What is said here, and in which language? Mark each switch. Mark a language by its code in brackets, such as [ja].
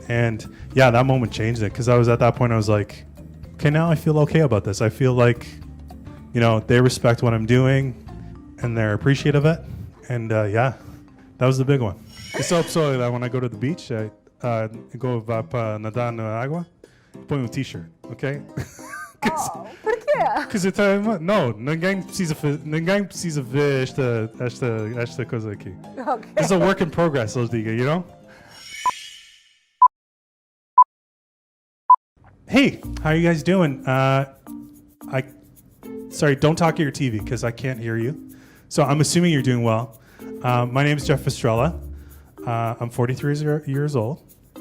[en] And yeah, that moment changed it, because I was at that point, I was like, okay, now I feel okay about this. I feel like, they respect what I'm doing and they're appreciative of it. And yeah, that was the big one. It's so that when I go to the beach, I go [pt] nadar na água, põe t-shirt, [en] okay? [pt] Oh, por quê? Because não, ninguém precisa ver esta coisa aqui. [en] Okay. It's a work in progress, [pt] eu digo, [en] Hey, how are you guys doing? Sorry, don't talk at your TV because I can't hear you. So I'm assuming you're doing well. My name is Jeff Estrella. I'm 43 years old.